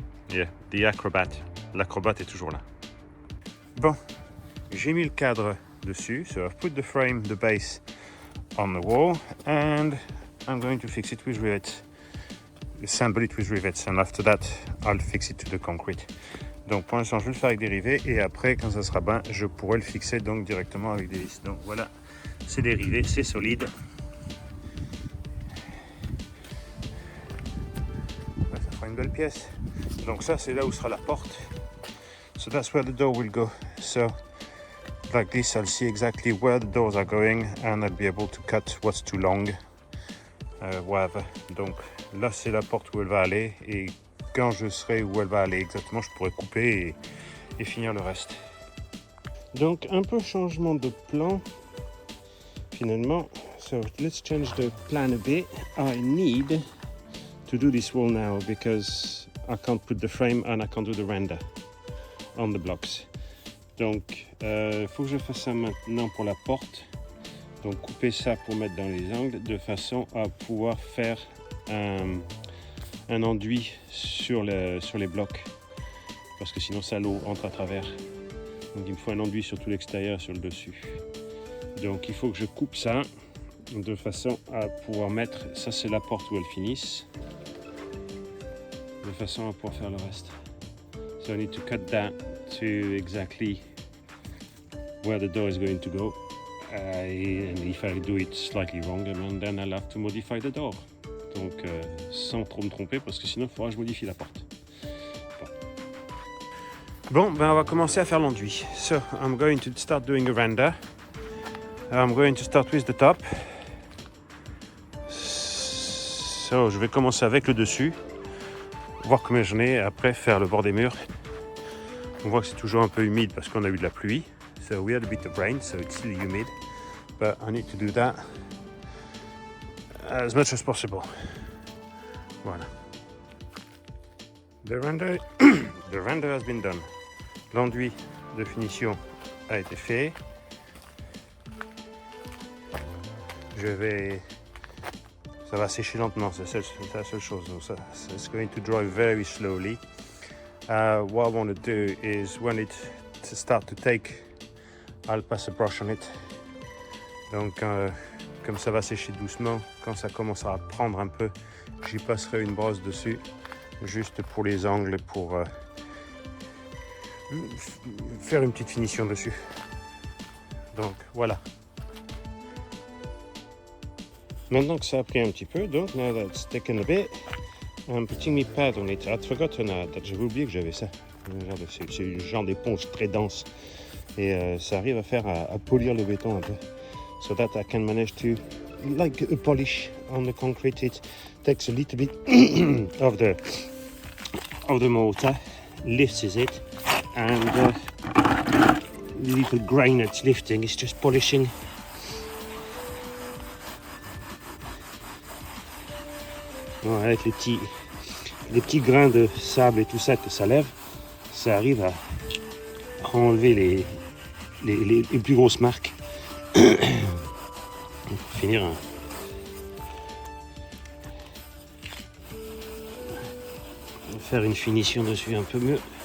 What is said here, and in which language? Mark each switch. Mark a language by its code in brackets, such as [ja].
[en] Yeah, the acrobat. [fr] L'acrobate est toujours là. Bon, j'ai mis le cadre dessus. [en] So I've put the frame, the base on the wall, and I'm going to fix it with rivets. Assemble it with rivets, and after that, I'll fix it to the concrete. [fr] Donc pour l'instant, je vais le faire avec des rivets, et après, quand ça sera bien, je pourrai le fixer donc directement avec des vis. Donc voilà, c'est des rivets, c'est solide. Ça fera une belle pièce. Donc ça, c'est là où sera la porte. [en] So that's where the door will go. So like this, I'll see exactly where the doors are going and I'll be able to cut what's too long, whatever. [fr] Donc là, c'est la porte où elle va aller et quand je serai où elle va aller exactement, je pourrai couper et finir le reste. Donc un peu changement de plan finalement. [en] So let's change the plan a bit. I need to do this wall now because I can't put the frame and I can't do the render on the blocks. [fr] Donc, faut que je fasse ça maintenant pour la porte. Donc, couper ça pour mettre dans les angles de façon à pouvoir faire un enduit sur les blocs. Parce que sinon, ça l'eau entre à travers. Donc, il me faut un enduit sur tout l'extérieur, sur le dessus. Donc, il faut que je coupe ça de façon à pouvoir mettre... Ça, c'est la porte où elle finisse. De façon à pouvoir faire le reste. [en] So I need to cut that to exactly where the door is going to go. And if I do it slightly wrong, then I'll have to modify the door. [fr] Donc sans trop me tromper parce que sinon il faudra que je modifie la porte. Bon, ben on va commencer à faire l'enduit. [en] So I'm going to start doing a render. I'm going to start with the top. [fr] So je vais commencer avec le dessus. Voir combien j'en ai, après faire le bord des murs. On voit que c'est toujours un peu humide parce qu'on a eu de la pluie. [en] So we had a bit of rain, so it's still humid. But I need to do that as much as possible. Voilà. The render has been done. [fr] L'enduit de finition a été fait. Je vais Ça va sécher lentement, c'est la seule chose. [en] So it's going to dry very slowly. What I want to do is when it start to take, I'll pass a brush on it. [fr] Donc comme ça va sécher doucement, quand ça commencera à prendre un peu, j'y passerai une brosse dessus, juste pour les angles, pour faire une petite finition dessus. Donc voilà. Maintenant que ça a pris un petit peu, donc [en] now that's taken a bit, I'm putting my pad on it. I'd forgotten that. [fr] J'avais oublié que j'avais ça. C'est le genre d'éponge très dense et ça arrive à polir le béton un peu. [en] So that I can manage to, like a polish on the concrete. It takes a little bit of the mortar, lifts it, and the little grain that's lifting is just polishing. [fr] Bon, avec les petits grains de sable et tout ça que ça lève, ça arrive à enlever les plus grosses marques. Pour finir, faire une finition dessus un peu mieux.